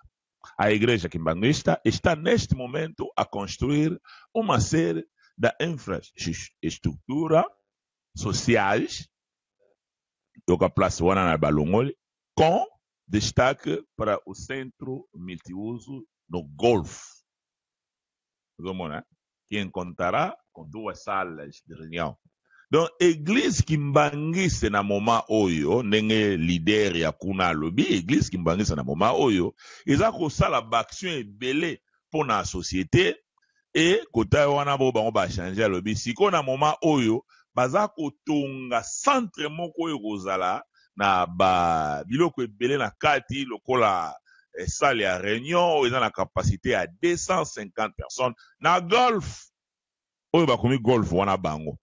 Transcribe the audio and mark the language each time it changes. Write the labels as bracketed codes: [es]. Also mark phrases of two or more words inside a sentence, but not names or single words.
[pt] A igreja quimbanguista está neste momento a construir uma série de infraestruturas sociais, com destaque para o centro multiuso no Golfo, que encontrará com 2 salas de reunião. [ln] Donc, [fr] église kimbangise [ln] na moma oyo, nenge leader ya kuna lobi, [fr] église kimbangise [ln] na moma oyo, eza kosala baction ebele pour na société, et kota wana bo bango ba changer lobi, siko na moma oyo, baza kotonga centre moko oyo kozala, na ba biloko ebele na kati, lokola salle ya réunion, eza na [fr] capacité à 250 personnes, [ln] na golf, oyo bakomi golf wana bango.